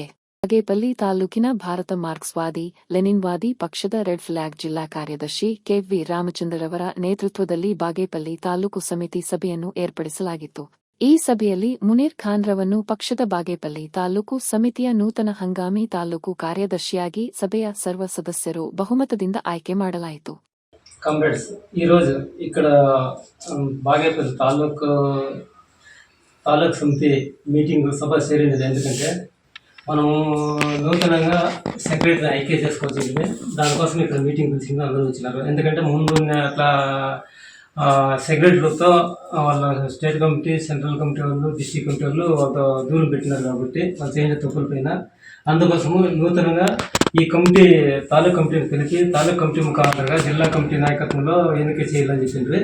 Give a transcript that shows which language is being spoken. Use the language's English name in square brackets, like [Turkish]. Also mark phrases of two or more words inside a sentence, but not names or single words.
[Kannada] ಬಾಗೇಪಲ್ಲಿ ತಾಲೂಕಿನ ಭಾರತ ಮಾರ್ಕ್ಸ್ವಾದಿ ಲೆನಿನ್ವಾದಿ ಪಕ್ಷದ ರೆಡ್ ಫ್ಲಾಗ್ ಜಿಲ್ಲಾ ಕಾರ್ಯದರ್ಶಿ ಕೆ.ವಿ. ರಾಮಚಂದ್ರರವರ ನೇತೃತ್ವದಲ್ಲಿ ಬಾಗೇಪಲ್ಲಿ ತಾಲೂಕು ಸಮಿತಿ ಸಭೆಯನ್ನು ಏರ್ಪಡಿಸಲಾಗಿತ್ತು. ಈ ಸಭೆಯಲ್ಲಿ ಮುನೀರ್ ಖಾನ್ರವನ್ನು ಪಕ್ಷದ ಬಾಗೇಪಲ್ಲಿ ತಾಲೂಕು ಸಮಿತಿಯ ನೂತನ ಹಂಗಾಮಿ ತಾಲೂಕು ಕಾರ್ಯದರ್ಶಿಯಾಗಿ ಸಭೆಯ ಸರ್ವ ಸದಸ್ಯರು ಬಹುಮತದಿಂದ ಆಯ್ಕೆ ಮಾಡಲಾಯಿತು. [Telugu] కామ్రేడ్స్ ఈరోజు ఇక్కడ బాగేపల్లి తాలూకు సమితి మీటింగ్ సభ చేరినది. ఎందుకంటే మనము నూతనంగా సెక్రటరీ ఐక్య చేసుకోవాల్సింది. దానికోసం ఇక్కడ మీటింగ్ పిలిచింది, అందరూ వచ్చినారు. ఎందుకంటే ముందు అట్లా సెక్రటరీలతో వాళ్ళ [English] state committee, central committee [Telugu] వాళ్ళు, [English] district committee [Telugu] వాళ్ళు వాళ్ళతో దూరం పెట్టినారు కాబట్టి వాళ్ళు చేసిన తప్పుల పైన అందుకోసము నూతనంగా ఈ కమిటీ తాలూకు కమిటీని పిలిచి తాలూకు కమిటీ ముఖాంతరంగా జిల్లా కమిటీ నాయకత్వంలో ఎన్నిక చేయాలని చెప్పిండ్రు.